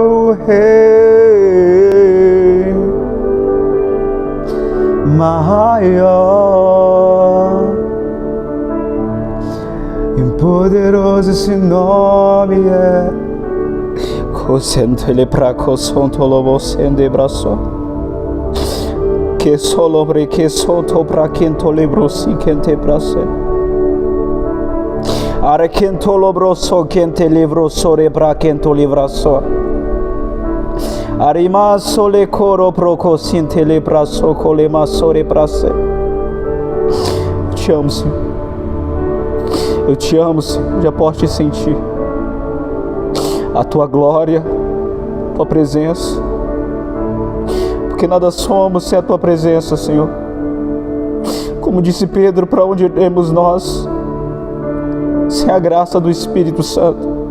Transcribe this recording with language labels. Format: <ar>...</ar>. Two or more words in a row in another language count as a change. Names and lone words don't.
<pt>o Rei maior e poderoso esse nome é. Cosente le praco sonto lobo sende braço que solobre que sonto pra quento libro si quente prace are quento lobro so quente livro sore pra quento livraço arima sole coro proco sinte le braço colema sore prace. Eu te amo, Senhor. Eu te amo, Senhor. Já posso te sentir a tua glória, tua presença, porque nada somos sem a tua presença, Senhor. Como disse Pedro, para onde iremos nós sem a graça do Espírito Santo?</pt>